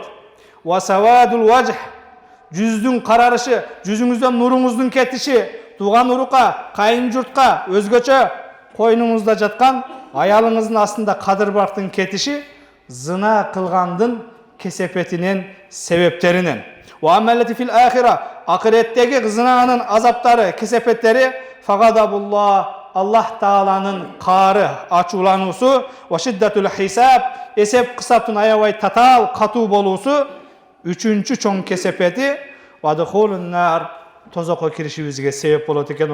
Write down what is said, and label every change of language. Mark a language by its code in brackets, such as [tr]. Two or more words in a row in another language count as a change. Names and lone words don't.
[ar] وسواد الوجه, [ky] жүздүн карарышы, жүзүңүздөн нуруңуздун кетиши, тууган урукка, кайын журтка, өзгөчө койнуңузда жаткан аялыңыздын астында кадыр-барктын кетиши зына кылгандын кесепетинен, себептеринен. [ar] وأما الآتي في الآخرة, [ky] акыреттеги зынанын азаптары, кесепеттери, фагадабулла, Аллах Тааланын каары, ачуулануусу, [ar] وشدة الحساب, [ky] эсеп кысаптын аябай татаал, катуу болуусу, үчүнчү чоң кесепети [ar] ودخول النار, [ky] тозокко киришибизге себеп болот экен.